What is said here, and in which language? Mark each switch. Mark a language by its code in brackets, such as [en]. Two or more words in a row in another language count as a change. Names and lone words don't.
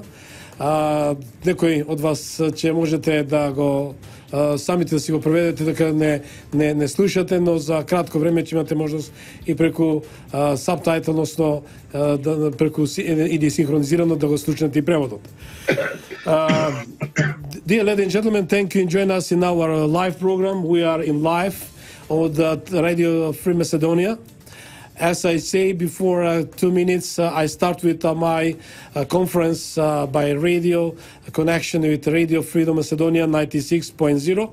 [mk] Некој од вас ќе можете да го самите да си го проведете, дека не слушате, но за кратко време ќе имате можност и преку сабтайтл, односно преку или синхронизирано да го слушнете и преводот. [en] Dear ladies and gentlemen, thank you and join us in our live program. We are in live on the Radio Free Macedonia. As I say before 2 minutes, I start with my conference by radio connection with Radio Freedom Macedonia 96.0.